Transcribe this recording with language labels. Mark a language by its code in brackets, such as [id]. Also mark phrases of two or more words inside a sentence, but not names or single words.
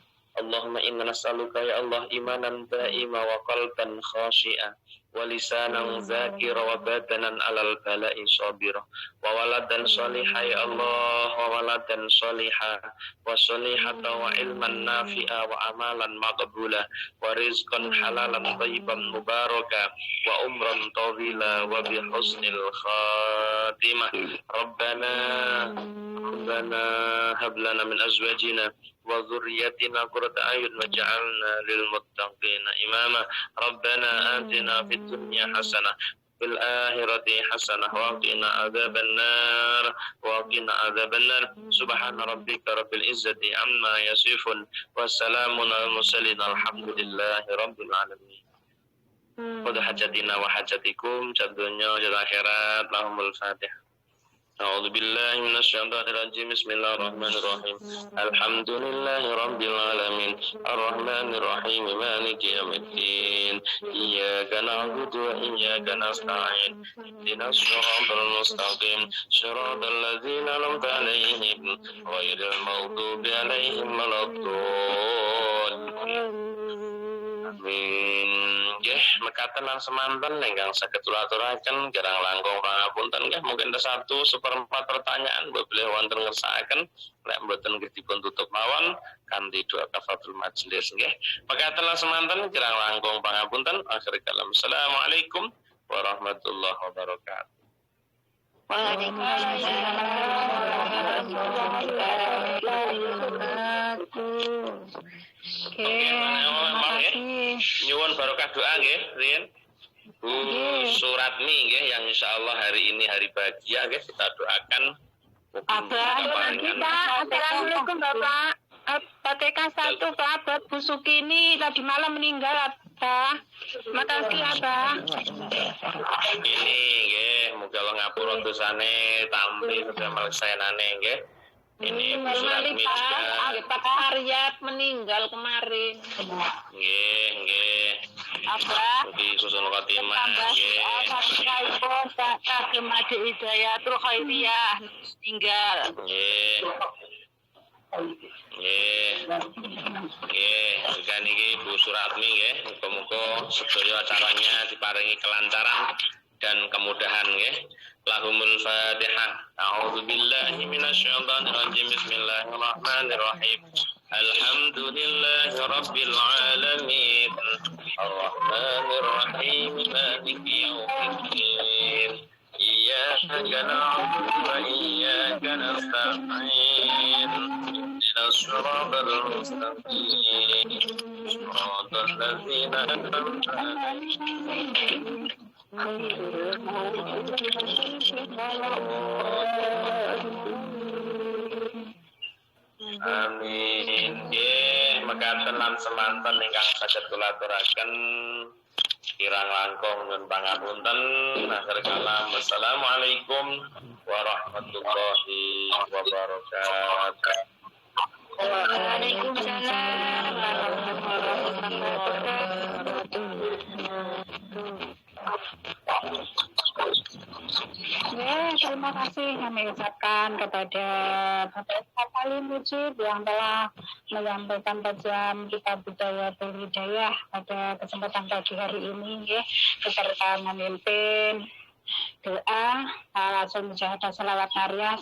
[ar] اللهم إنا نسألك يا الله إيمانا دائما وقلبا خاشعا ولسانا ذاكرا وبدنا على البلاء صابرا وولدا صالحة يا الله وولدا صالحة وصالحة وعلما نافعا وعملا مقبولا ورزقا حلالا طيبا مباركا وعمرا طويلا وبحسن الخاتمة. ربنا هب لنا من أزواجنا وذرياتنا قرة أعين واجعلنا للمتقين إماما. ربنا آتنا في الدنيا حسنة في الآخرة حسنة وقنا عذاب النار سبحان ربك رب العزة عما يصفون والسلام على المرسلين الحمد لله رب العالمين. قضاء حاجاتنا وحاجاتكم الدنيا والآخرة لهم الفاتحة. أعوذ بالله من الشيطان الرجيم. بسم الله الرحمن الرحيم. الحمد لله رب العالمين. الرحمن الرحيم. مالك يوم الدين. إياك نعبد وإياك نستعين. اهدنا الصراط المستقيم. صراط الذين أنعمت عليهم غير المغضوب عليهم ولا الضالين. Amin. [jv] Nggih, mekaten lan semanten ingkang saged kula aturaken kirang langkung pangapunten nggih mungkin 1/4 [id] pertanyaan boleh [jv] wonten ngersakaken nek mboten dipun tutup mawon kanthi doa [ar] كفارة المجلس [jv] nggih. Mekaten lan semanten kirang langkung pangapunten [ar] آخر كلام. السلام عليكم ورحمة الله وبركاته. وعليكم السلام ورحمة الله وبركاته. [jv] Nyuwun barokah doa nggih, riyen. [id] Bu Suratmi nggih yang insyaallah hari ini hari bahagia nggih kita doakan. Assalamualaikum Bapak. Fatihah 1 Pak Bu Sukini tadi malam meninggal Abah. Makasih Abah. [jv] Ini nggih muga Allah ngapura dosane tampi kemeleksanane nggih. [id] Ini Bu Suratmi juga. Pak Aryat meninggal kemarin. [jv] Nggih. Abah. Mugi susun khotimah nggih. [id] Pak Kagem Ade Hidayatul Khairiyah meninggal. [jv] Nggih. Juga niki Bu Suratmi nggih, muga-muga sedaya acaranya diparingi [id] kelancaran dan kemudahan [jv] nggih. [ar] لهم الفاتحة. أعوذ بالله من الشيطان الرجيم. بسم الله الرحمن الرحيم. الحمد لله رب العالمين. الرحمن الرحيم. مالك يوم الدين. إياك نعبد وإياك نستعين. الصراط المستقيم صراط الذين أنعمت عليهم Amin. [jv] Nggih, mekaten lan semanten ingkang saged kula aturaken kirang langkung nyuwun pangapunten. [ar] آخر كلام. السلام عليكم ورحمة الله وبركاته. وعليكم السلام ورحمة الله وبركاته. [id] Ya, terima kasih kami ucapkan kepada Bapak Ustaz Ali Mujib yang telah menyampaikan kajian kitab Bidayatul Hidayah pada kesempatan pagi hari ini ya, beserta memimpin doa langsung mujahadah salawat Maria.